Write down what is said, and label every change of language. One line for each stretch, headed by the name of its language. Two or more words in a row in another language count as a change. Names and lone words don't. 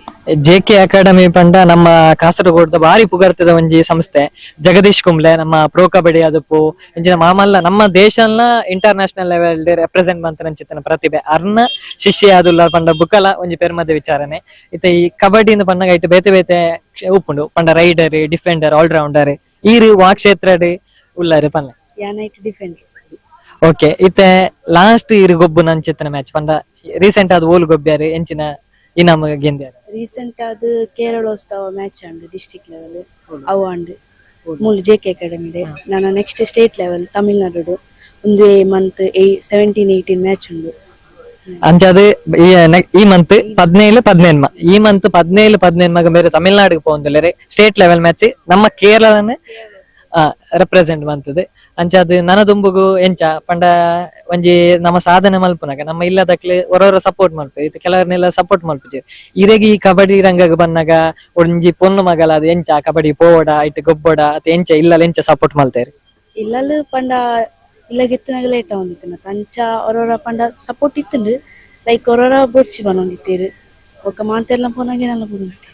Tulu: JK ಅಕಾಡೆಮಿ ಪಂಡ ನಮ್ಮ ಕಾಸರಗೋಡ್ದ ಬಾರಿ ಪುಗರ್ತದ ಒಂಜಿ ಸಂಸ್ಥೆ ಜಗದೀಶ್ ಕುಂಬ್ಳೆ ನಮ್ಮ ಪ್ರೋ ಕಬಡ್ಡಿ ಅದಪ್ಪು ಇಂಚಿನ ಮಾಮಲ್ಲ ನಮ್ಮ ದೇಶನ
English: international level represent
Tulu: ಮಂತ್ರಂಚಿತ್ತನ ಪ್ರತಿಭೆ ಅರ್ನ ಶಿಷ್ಯ ಅದುಲ್ಲ ಪಂಡ ಬುಕ್ಕಲ ಒಂಜಿ ಪೆರ್ಮದ ವಿಚಾರನೆ ಇತ್ತೆ ಈ ಕಬಡ್ಡಿ ಪಂಡಗ ಐಟ್ ಬೇತೆ ಬೇತೆ ಉಪ್ಪುಂಡು ಪಂಡ
English: raider defender allrounder
Tulu: ಈರು ವಾ ಕ್ಷೇತ್ರ ಉಳ್ಳಾರು ಪನ್ನ ಯಾನೈಟ್ ಡಿಫೆಂಡರ್ ಓಕೆ ಇತ್ತೆ ಲಾಸ್ಟ್ ಇರು ಗೊಬ್ಬು ನಂಚಿತ್ತನ ಮ್ಯಾಚ್ ಪಂಡ ರೀಸೆಂಟ್ ಆದ ಓಲ್ ಗೊಬ್ಬ್ಯಾರು ಎಂಚಿನ ಇನಾಮ ಗೆಂದ್ಯಾರ ರೀಸೆಂಟ್ ಅದು ಕೇರಳೋತ್ಸವ
English: match and district level
Tulu: ಅವು ಅಂಡ್ ಮೂಲ JK ಅಕಾಡೆಮಿ ನಾನು
English: next state level
Tulu: ತಮಿಳ್ನಾಡು ಒಂದು ಮಂತ್ 17-18 ಮ್ಯಾಚ್ ಉಂಡು ಅಂಚದು ಈ ಮಂತ್ 17 ಈ ಮಂತ್ 17 ಮಗ ಬೇರೆ ತಮಿಳ್ನಾಡಿಗೆ ಪೋಂದುಲ್ಲೇರೆ
English: state level match
Tulu: ನಮ್ಮ ಕೇರಳನೇ ರೆಪ್ರೆಸೆಂಟ್ ಮಂತದ್ದು ಅಂಚದು ನನ್ನ ದುಂಬುಗು ಎಂಚ ಪಂಡ ಒಂಜಿ ನಮ್ಮ ಸಾಧನೆ ಮಲ್ಪುನಾಗ ನಮ್ಮ ಇಲ್ಲದಕ್ಲೆ ಹೊರವರ ಸಪೋರ್ಟ್ ಮಲ್ಪು ಇದು ಕೆಲವರನ್ನೆಲ್ಲ ಸಪೋರ್ಟ್ ಮಲ್ಪುಜಿ ಇರೆಗಿ ಈ ಕಬಡ್ಡಿ ರಂಗಗ್ ಬಂದಾಗ ಒಂಜಿ ಪೊಣ್ಣು ಮಗಲ ಅದು ಎಂಚ ಕಬಡ್ಡಿ ಪೋವಡ ಇಟ್ಟು ಗೊಬ್ಬಡ ಅತ್ ಎಂಚ ಇಲ್ಲ ಎಂಚ ಸಪೋರ್ಟ್ ಮಲ್ತೇರಿ ಇಲ್ಲಲು ಪಂಡ ಇಲ್ಲಗಿತ್ತನಾಗ ಲೇಟ್ ಆಗೊಂದಿತ್ತು ಅಂಚ ಹೊರವರ ಪಂಡ ಸಪೋರ್ಟ್ ಇತ್ತುಂಡು ಲೈಕ್ ಹೊರವರ ಬೊಚ್ಚಿ ಬನ್ನೊಂದಿತ್ತೇರು ಒಕ್ಕ ಮಾತೆಲ್ಲ ಪೋನಾಗೇನೆಲ್ಲ ಬನ್ನೊಂದಿತ್ತೇರು